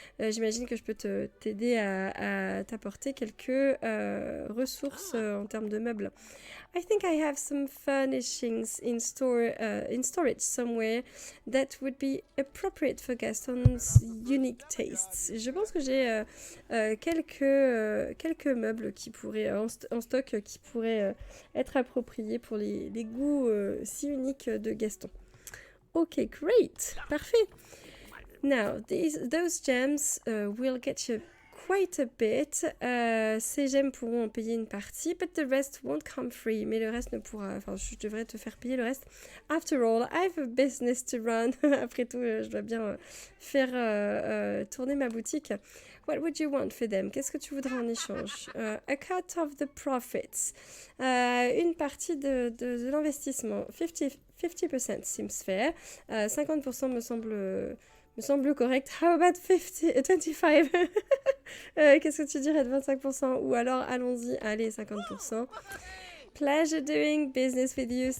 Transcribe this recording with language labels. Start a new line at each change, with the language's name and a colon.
French: J'imagine que je peux t'aider à t'apporter quelques ressources en termes de meubles.
English: I think I have some furnishings in storage somewhere that would be appropriate for Gaston's unique tastes.
French: Je pense que j'ai quelques meubles qui pourraient en stock qui pourraient être appropriés pour les goûts si uniques de Gaston.
English: Ok, great,
French: parfait.
English: Now, those gems will get you quite a bit.
French: Ces gemmes pourront en payer une partie,
English: but the rest won't come free.
French: Mais le reste ne pourra... Enfin, je devrais te faire payer le reste.
English: After all, I have a business to run.
French: Après tout, je dois bien faire tourner ma boutique.
English: What would you want for them?
French: Qu'est-ce que tu voudrais en échange?
English: A cut of the profits.
French: Une partie de l'investissement.
English: 50% seems fair.
French: 50% me semble correct.
English: How about 25?
French: Qu'est-ce que tu dirais de 25%? Ou alors, allons-y, allez, 50%.
English: Pleasure doing business with you.